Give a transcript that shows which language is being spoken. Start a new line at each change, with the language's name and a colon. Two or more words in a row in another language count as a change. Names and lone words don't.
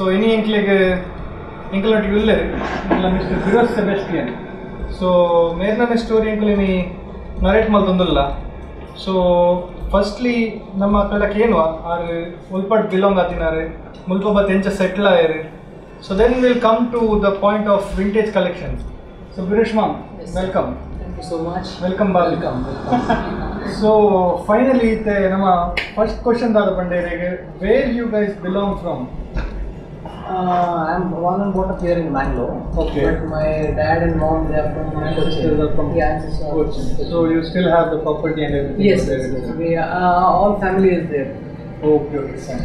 Tulu: ಇನಿ ಎಂಕ್ಲೊಟ್ಟಿಗೆ ಉಳ್ಳೇರಿ ಎಂಕ್ಲ ಮಿಸ್ಟರ್ ಬಿರೋಶ್ ಸೆಬೆಸ್ಟಿಯನ್ ಸೊ ಮೇರ್ನ ಸ್ಟೋರಿ ಎಂಕ್ಲು ಇನಿ ನರೇಟ್ ಮಲ್ತೊಂದಿಲ್ಲ ಸೊ ಫಸ್ಟ್ಲಿ ನಮ್ಮ ಕಡೆಗೆ ಏನು ಆರು ಮುಲ್ಪಟ್ ಬಿಲಾಂಗ್ ಆತಿನಾರೆ ಮುಲ್ಪ ಬತ್ ಎಂಚ ಸೆಟ್ಲ್ ಆಯ್ರಿ
English: so then will come to the point of vintage collections
Tulu: ಸೊ ಬಿರೋಶ್ ಮಾಮ್ ವೆಲ್ಕಮ್
English: so much welcome so finally ನಮ್ಮ first question
Tulu: ದಾದ ಬಂಡೇರಿಗೆ
English: where you guys belong from I'm born and brought up here in Bangalore. Okay. But my dad and mom they are from Cochin. Yeah, Cochin. So you still have the property and everything? Yes, we all family is there. Okay, fine.